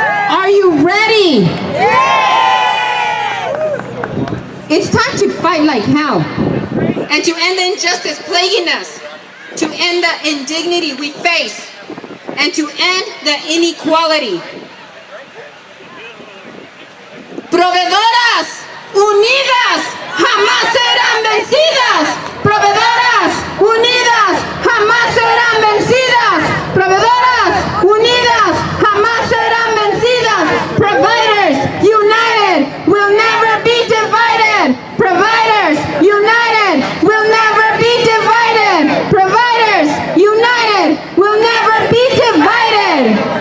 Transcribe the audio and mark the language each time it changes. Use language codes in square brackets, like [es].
[en] Are you ready? It's time to fight like hell and to end the injustice plaguing us, to end the indignity we face, and to end the inequality. [es] Proveedoras unidas jamás serán vencidas. Proveedoras unidas jamás serán vencidas. Proveedoras unidas jamás serán vencidas. [en] Providers united will never be divided. Providers united will never be divided. Providers united will never be divided.